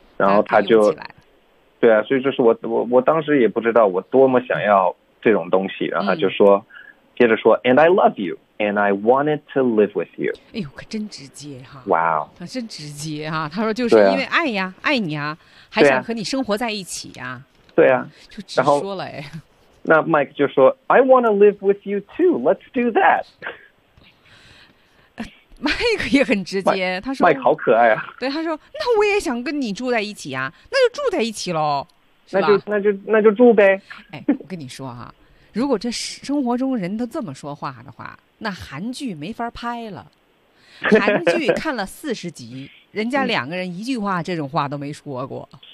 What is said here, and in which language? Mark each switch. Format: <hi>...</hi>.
<zh>然后他就对啊所以就是我当时也不知道我多么想要这种东西然后就说、嗯、接着说</zh> <en>And I love you And I wanted to live with you</en> <zh>哎呦可真直接哈、啊、哇、wow、他真直接哈、啊、他说就是因为爱呀、啊、爱你啊还想和你生活在一起呀、啊、对啊就直说了哎那 Mike 就说</zh> <en>I want to live with you too Let's do that</en> <zh>Mike 也很直接 Mike, 他说 Mike 好可爱啊对他说那我也想跟你住在一起啊那就住在一起咯那就住呗哎我跟你说啊如果这生活中人都这么说话的话那韩剧没法拍了韩剧看了四十集人家两个人一句话这种话都没说过</zh>